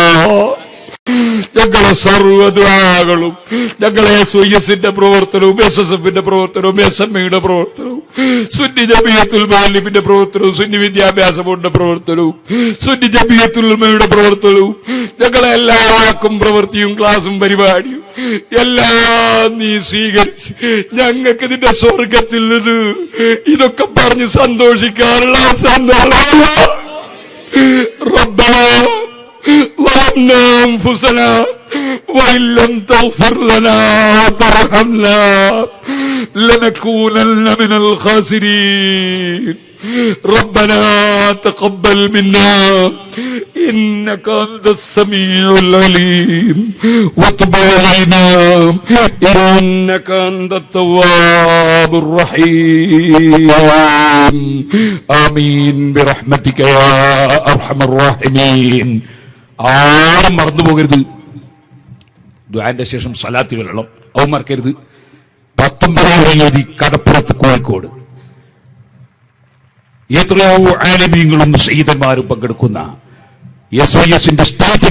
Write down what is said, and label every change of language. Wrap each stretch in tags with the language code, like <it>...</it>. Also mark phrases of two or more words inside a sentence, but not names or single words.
<ml>ഞങ്ങളെ സർവ്വദ്വാകളും, ഞങ്ങളെ SYS-ന്റെ പ്രവർത്തനവും SSF-ന്റെ പ്രവർത്തനവും SME-യുടെ പ്രവർത്തനവും സുന്നി ജമിയത്തുൽ മുഅല്ലിമിന്റെ പ്രവർത്തനവും സുന്നി വിദ്യാഭ്യാസ ബോർഡിന്റെ പ്രവർത്തനവും സുന്നി ജമിയത്തുൽ ഉലമയുടെ പ്രവർത്തനവും ഞങ്ങളെ എല്ലാ വാക്കും പ്രവൃത്തിയും ക്ലാസും പരിപാടിയും എല്ലാം നീ സ്വീകരിച്ച് ഞങ്ങൾക്ക് നിന്റെ സ്വർഗത്തിൽ നിന്ന് ഇതൊക്കെ പറഞ്ഞ് സന്തോഷിക്കാനുള്ള സന്തോഷം.</ml> <ar>റബ്ബനാ ظلمنا أنفسنا وإن لم تغفر لنا وترحمنا لنكونن من الخاسرين. ربنا تقبل منا إنك أنت السميع العليم وتب علينا إنك أنت التواب الرحيم. آمين برحمتك يا أرحم الراحمين.</ar> <ml>ആരും മറന്നു പോകരുത്. ദുആന്റെ ശേഷം സ്വലാത്തുകളോ അവ മറക്കരുത്. 19 തീയതി കടപ്പുറത്ത് കോഴിക്കോട് എത്രയോ ആലിമീങ്ങളും സയ്യിദന്മാരും പങ്കെടുക്കുന്ന SYS-ന്റെ സ്റ്റേറ്റ്</ml>